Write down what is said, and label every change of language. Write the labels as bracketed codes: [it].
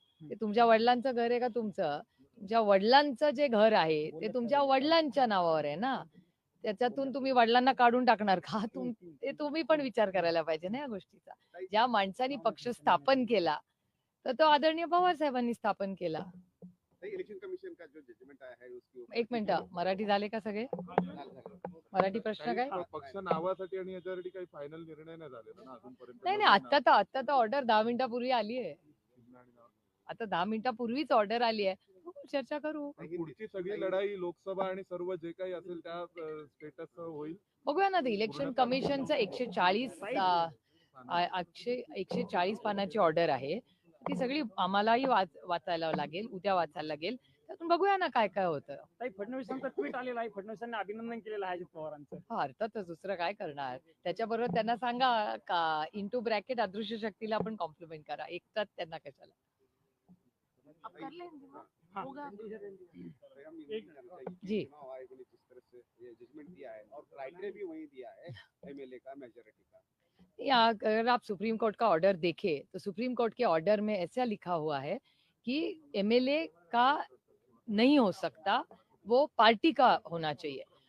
[mr] ते तुमच्या वडिलांचं घर आहे का तुमचं? तुमच्या वडिलांचं जे घर आहे ते तुमच्या वडिलांच्या नावावर आहे ना, त्याच्यातून तुम्ही वडिलांना काढून टाकणार का? ते तुम्ही पण विचार करायला पाहिजे ना या गोष्टीचा. ज्या माणसाने पक्ष स्थापन केला तर तो आदरणीय पवार साहेबांनी स्थापन केला. [hi] इलेक्शन कमिशन का जो जजमेंट आया है उसके ऊपर [mr] 1 मिनिट, मराठी झाले का सगळे? मराठी प्रश्न काय? पक्ष नावासाठी आणि याच्यासाठी काही फायनल निर्णय नाही झालेला ना अजूनपर्यंत? नाही, आता तर ऑर्डर 10 मिनिटापूर्वी आली आहे. आता 10 मिनिटापूर्वीच ऑर्डर आली आहे, चर्चा करू. पुढची सगळी लढाई लोकसभा आणि सर्व जे काही असेल त्या स्टेटस होईल. बघूया ना, इलेक्शन कमिशनचं 140 पानाची ऑर्डर आहे. ती सगळी आम्हालाही वाचायला लागेल, उद्या वाचायला लागेल. त्यातून बघूया ना काय काय होतं. फडणवीसांचं ट्विट आलेलं आहे, फडणवीसांनी अभिनंदन केलेलं आहे अजित पवारांचं. अर्थातच दुसरं काय करणार. त्याच्याबरोबर त्यांना सांगा का इंटू ब्रॅकेट अदृश्य शक्तीला आपण कॉम्प्लिमेंट करा, एकटाच त्यांना कशाला. जी [hi] जजमेंट दिया है और क्राइटेरिया भी वही दिया है एमएलए का मेजॉरिटी का। अगर आप सुप्रीम कोर्ट का ऑर्डर देखें तो सुप्रीम कोर्ट के ऑर्डर में ऐसा लिखा हुआ है कि एमएलए का नहीं हो सकता, वो पार्टी का होना चाहिए।